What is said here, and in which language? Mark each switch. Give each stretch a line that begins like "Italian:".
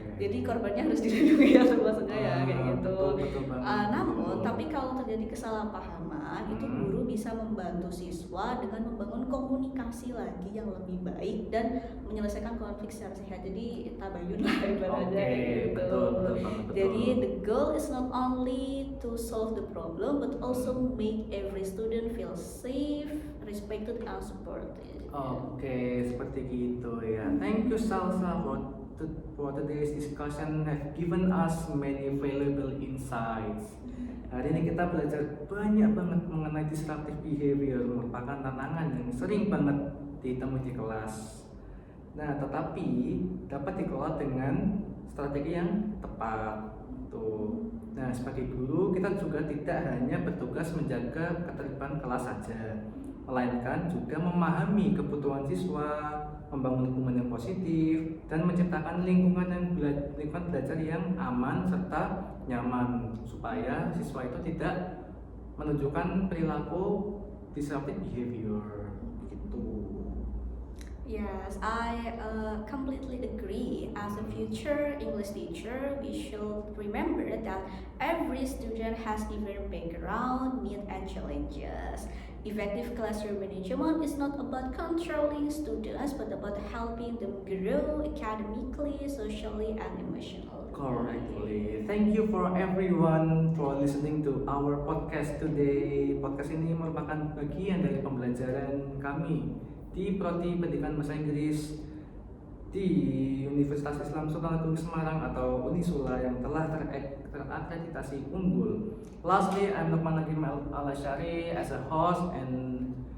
Indonesian: Jadi korbannya harus dilindungi ya maksudnya ya kayak gitu. Betul banget. Namun tapi kalau terjadi kesalahpahaman itu guru bisa membantu siswa dengan membangun komunikasi lagi yang lebih baik dan menyelesaikan konflik secara sehat. Jadi tabayun lah ibaratnya Oke, kayak gitu. betul banget, betul.
English: Jadi the goal is not only to solve the problem but also make every student feel safe, respected and supported.
Indonesian: Oke, seperti gitu ya.
English: Thank you Salsa for today's discussion have given us many valuable insights.
Indonesian: Hari ini kita belajar banyak banget mengenai disruptive behavior, merupakan tantangan yang sering banget ditemui di kelas. Nah, tetapi dapat dikelola dengan strategi yang tepat. Tuh. Nah, sebagai guru kita juga tidak hanya bertugas menjaga ketertiban kelas saja, melainkan juga memahami kebutuhan siswa, membangun hubungan yang positif, dan menciptakan lingkungan belajar yang aman serta nyaman supaya siswa itu tidak menunjukkan perilaku disruptive behavior gitu.
English: Yes, I completely agree. As a future English teacher, we should remember that every student has different background, needs, and challenges. Effective classroom management is not about controlling students, but about helping them grow academically, socially, and emotionally. Correctly. Thank you for everyone for listening to our podcast today.
Indonesian: Podcast ini merupakan bagian dari pembelajaran kami di Prodi Pendidikan Bahasa Inggris di Universitas Islam Sultan Agung Semarang atau Unisula yang telah terakreditasi unggul.
English: Lastly, I'm Lukman Hakim Al-Asyari as a host and